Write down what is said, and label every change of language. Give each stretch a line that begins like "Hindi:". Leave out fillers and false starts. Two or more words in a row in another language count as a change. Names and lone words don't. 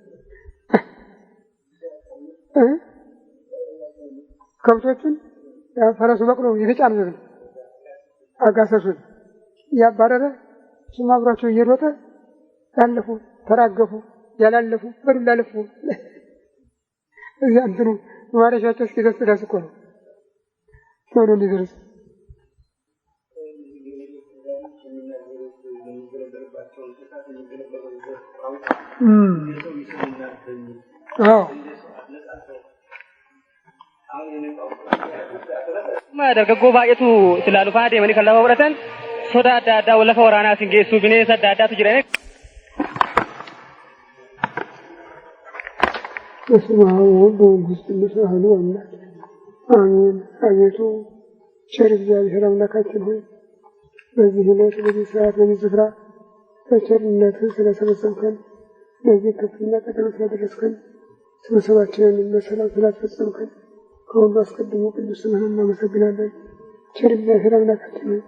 Amharic: ከብቶቹን ፈረሱ በቅሎ የተጫነ ነው አጋሰሱን እያባረረ እሱም አብሯቸው እየሮጠ ያለፉ ተራገፉ፣ ያላለፉ በዱላ ለፉ። እዚያ እንትኑ ማረሻቸው እስኪደርስ ድረስ እኮ ነው ቶሎ እንዲደርስ
Oromo: dargaggoo baay'eetu silaa lufaa deemanii kan lafa fudhatan soda adda addaa lafa waraanaatiin geessuu bineensa adda addaatu jiran.
Geez: በስመ አብ ወወልድ ወመንፈስ ቅዱስ አሐዱ አምላክ አሜን።
Amharic: አቤቱ ቸር እግዚአብሔር አምላካችን ሆይ በዚህ ዕለት በዚህ ሰዓት በዚህ ስፍራ በቸርነትህ ስለሰበሰብከን ለዚህ ከፍተኛ ቀጠሮ ስላደረስከን ስብሰባችንን በሰላም ስላስፈጸምከን ከሁሉ አስቀድሞ ቅዱስ ስምህን እናመሰግናለን። ቸር እግዚአብሔር አምላካችን ሆይ